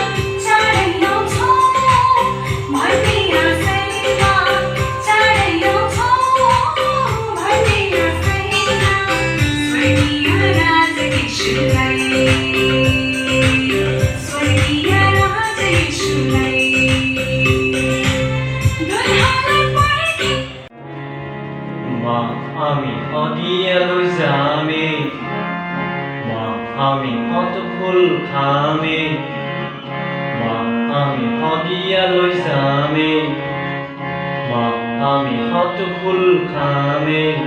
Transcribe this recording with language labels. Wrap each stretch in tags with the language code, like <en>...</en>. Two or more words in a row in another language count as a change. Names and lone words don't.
<ne>चाँडै आउँछौ भन्ने आशैमा, चाँडै आउँछौ भन्ने आशैमा। स्वर्गीय राजा यीशुलाई, स्वर्गीय राजा यीशुलाई। दुर्गालाई पर्खे</ne> <as>মা আমি অদিয়ালৈ যামে, মা আমি হত ফুল খামে, মা আমি অদিয়ালৈ যামে, মা আমি হত ফুল খামে।</as>